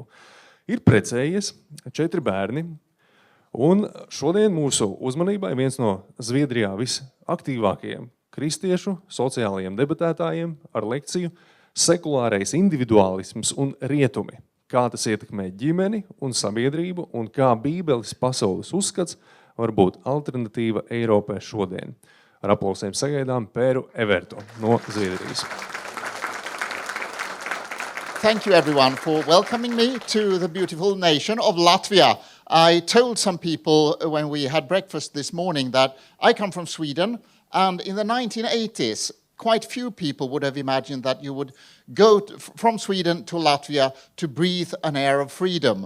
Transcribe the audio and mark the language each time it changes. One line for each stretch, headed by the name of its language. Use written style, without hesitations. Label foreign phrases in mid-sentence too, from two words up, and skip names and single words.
Latvian: Ir precējies 4 bērni, un šodien mūsu uzmanībai viens no Zviedrijā visaktīvākajiem kristiešu sociālajiem debatētājiem ar lekciju Sekulārais individualisms un rietumi. Kā tas ietekmē ģimeni un sabiedrību, un kā Bībeles pasaules uzskats var būt alternatīva Eiropai šodien. Ar aplausiem sagaidām Pēru Ewertu no Zviedrijas.
English: Thank you everyone for welcoming me to the beautiful nation of Latvia. I told some people when we had breakfast this morning that I come from Sweden, and in the 1980s, quite few people would have imagined that you would go from Sweden to Latvia to breathe an air of freedom.